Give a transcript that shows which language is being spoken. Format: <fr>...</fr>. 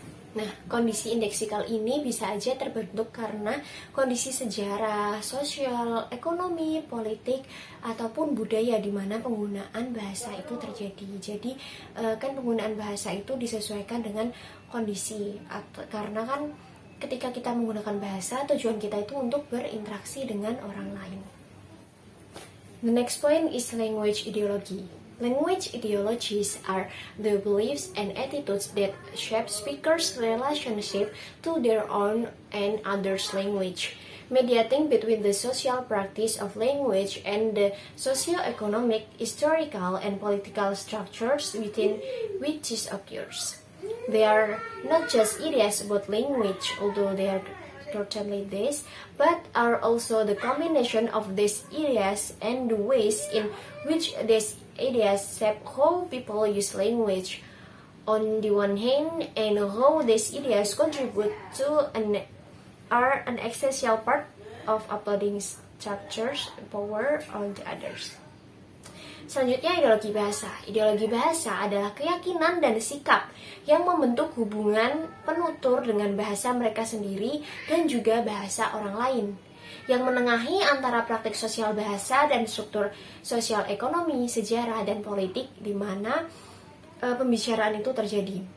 <id>Nah, kondisi indeksikal ini bisa aja terbentuk karena kondisi sejarah, sosial, ekonomi, politik, ataupun budaya di mana penggunaan bahasa itu terjadi. Jadi, kan penggunaan bahasa itu disesuaikan dengan kondisi. Karena kan ketika kita menggunakan bahasa, tujuan kita itu untuk berinteraksi dengan orang lain.</id> <en>The next point is language ideology. Language ideologies are the beliefs and attitudes that shape speakers' relationship to their own and others' language, mediating between the social practice of language and the socio-economic, historical, and political structures within which it occurs. They are not just ideas about language, although they are certainly this, but are also the combination of these ideas and the ways in which these ideas shape how people use language on the one hand, and how these ideas contribute to are an essential part of uploading structures power on the others.</en> <id>Selanjutnya, ideologi bahasa. Ideologi bahasa adalah keyakinan dan sikap yang membentuk hubungan penutur dengan bahasa mereka sendiri dan juga bahasa orang lain, yang menengahi antara praktik sosial bahasa dan struktur sosial ekonomi, sejarah, dan politik di mana pembicaraan itu terjadi.</id>